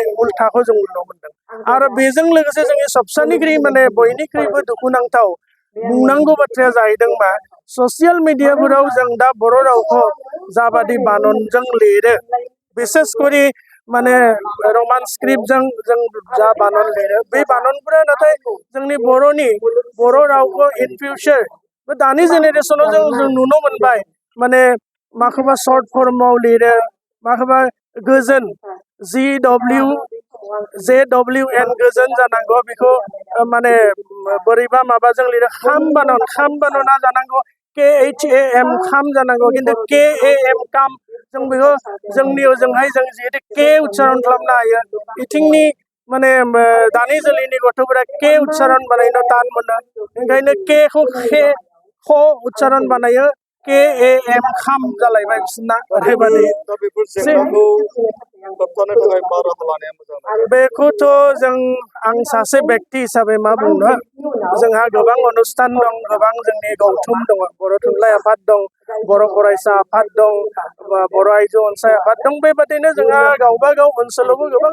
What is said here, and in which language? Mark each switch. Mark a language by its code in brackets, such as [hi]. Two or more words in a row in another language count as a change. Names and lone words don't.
[brx] उल्थाखौ जों नुनो मोनदों आरो बेजों लोगोसे जोंनि सबसानिख्रुइ माने बयनिख्रुइबो दुखुनांथाव बुंनांगौ बाथ्राया जाहैदों मा ससियेल मिडियाफोराव जों दा बर' रावखौ जाबादि बाननजों लिरो बिसेस करि माने रमान स्क्रिप्टजों जों जा बानन लिरो बे बाननफोरा नाथाय जोंनि बर' रावखौ [en] in future [brx] दानि जेनेरेसनाव जों नुनो मोनबाय माने माखौबा सर्ट फर्माव लिरो माखौबा गोजोन JWN गोजोन जानांगौ बेखौ माने बोरैबा माबाजों लिरो खाम बानना जानांगौ KHAM खाम जानांगौ किन्तु KAM काम जों बेखौ जोंनियाव जोंहाय जों जिहेतु के उच्चारण खालामनो हायो बिथिंनि माने दानि जोलैनि गथ'फोरा के उच्चारण बानायनो तान मोनो ओंखायनो केखौ ख उच्चारण बानायो KAM खाम जालायबाय बिसोरना ओरैबादि दा बेफोर जेंनाखौ होबथानो थाखाय मा राहा लानाया मोजां बेखौथ' जों आं सासे बेक्ति हिसाबै मा बुंनो जोंहा गोबां अनुष्ठान दं गोबां जोंनि गौथुम दङ बर' थुनलाइ आफाद दं बर' फरायसा आफाद दं बर' आइजो अनसाय आफाद दं बेबादिनो जोंहा गावबा गाव ओनसोलावबो गोबां